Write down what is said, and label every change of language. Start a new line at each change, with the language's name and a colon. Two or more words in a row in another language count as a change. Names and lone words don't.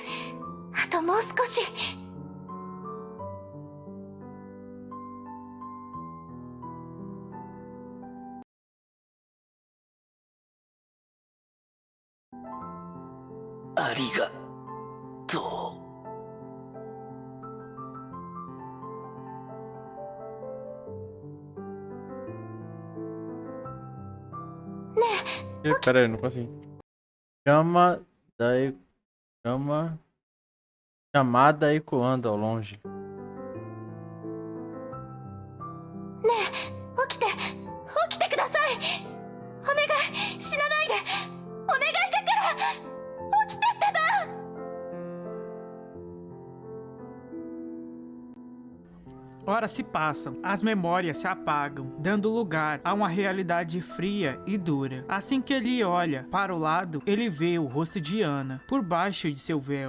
Japanese: あともう少し。ありがとう。
Portuguese: Pera aí, não consigo. Chama daí. Chama. Chamada ecoando ao longe.
Japanese: ねえ、起きて。起きてください。お願い。死なないで。お願いだから。起きてってば。
Portuguese: Horas se passam, as memórias se apagam, dando lugar a uma realidade fria e dura. Assim que ele olha para o lado, ele vê o rosto de Ana por baixo de seu véu.